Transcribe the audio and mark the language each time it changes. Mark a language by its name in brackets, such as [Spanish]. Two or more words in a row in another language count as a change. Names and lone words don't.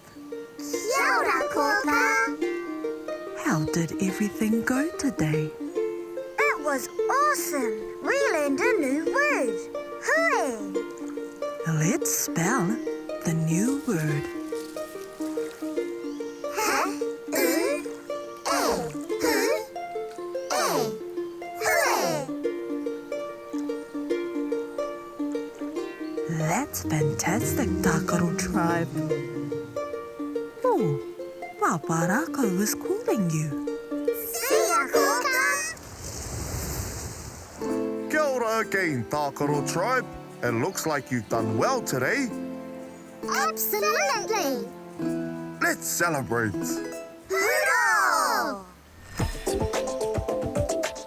[Māori] Kia ora, Kōkā. [English] How did everything go today? It was awesome. We learned a new word. Hui. Let's spell the new word. That's fantastic, Tākaro Tribe. Oh, Pāpā Rākau is calling you. See ya, Kōkā. [Māori] Kia ora [English] again, Tākaro Tribe. It looks like you've done well today. Absolutely. Let's celebrate. Hoorah!